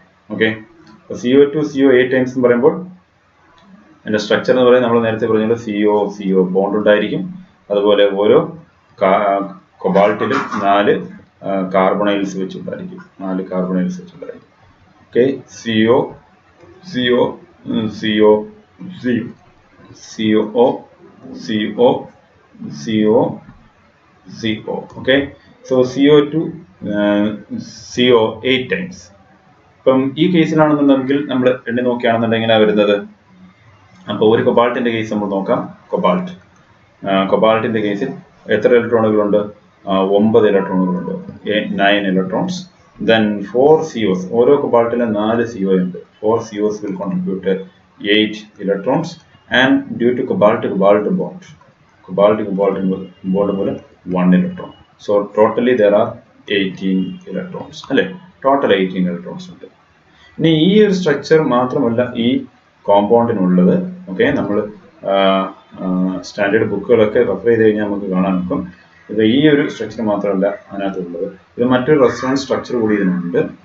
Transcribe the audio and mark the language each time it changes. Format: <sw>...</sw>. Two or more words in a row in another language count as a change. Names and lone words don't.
<ml>ഓക്കെ, CO2 CO8 ടൈംസ് എന്ന് പറയുമ്പോൾ അതിന്റെ സ്ട്രക്ചർ എന്ന് പറയുന്നത് നമ്മൾ നേരത്തെ പറഞ്ഞ CO ബോണ്ട് ഉണ്ടായിരിക്കും. അതുപോലെ ഓരോ കൊബാൾട്ടിലും 4 കാർബണൈൽസ് വെച്ചുണ്ടായിരിക്കും. 4 കാർബണൈൽസ് വെച്ചുണ്ടായിരിക്കും. ഓക്കെ, CO CO CO CO CO CO CO.</ml> <en>Okay, so CO2 CO8 ടൈംസ്.</en> <ml>ഇപ്പം ഈ കേസിലാണെന്നുണ്ടെങ്കിൽ നമ്മൾ എണ്ണി നോക്കുകയാണെന്നുണ്ടെങ്കിൽ വരുന്നത്, അപ്പോൾ ഒരു കൊബാൾട്ടിന്റെ കേസ് നമ്മൾ നോക്കാം. കൊബാൾട്ടിന്റെ കേസിൽ എത്ര ഇലക്ട്രോണുകളുണ്ട്? 9 ഇലക്ട്രോണുകളുണ്ട്, 9 ഇലക്ട്രോൺസ്.</ml> <en>Then 4 COs,</en> <ml>ഓരോ കൊബാൾട്ടിലും 4 CO ഉണ്ട്.</ml> <en>4 COs will contribute 8 electrons, and due to cobalt bond മൂലം 1 electron. So totally there are 18 electrons അല്ലേ? total 18 electrons</en> <ml>ഉണ്ട്. ഇനി ഈ ഒരു സ്ട്രക്ചർ മാത്രമല്ല ഈ കോമ്പൗണ്ടിനുള്ളത്. ഓക്കെ, നമ്മൾ സ്റ്റാൻഡേർഡ് ബുക്കുകളൊക്കെ റെഫർ ചെയ്ത് കഴിഞ്ഞാൽ നമുക്ക് കാണാൻ പറ്റും. ഇത് ഈ ഒരു സ്ട്രക്ചർ മാത്രമല്ല അതിനകത്തുള്ളത്, ഇത് മറ്റൊരു</ml> <en>resonance structure</en> <ml>കൂടി ഇതിനുണ്ട്.</ml>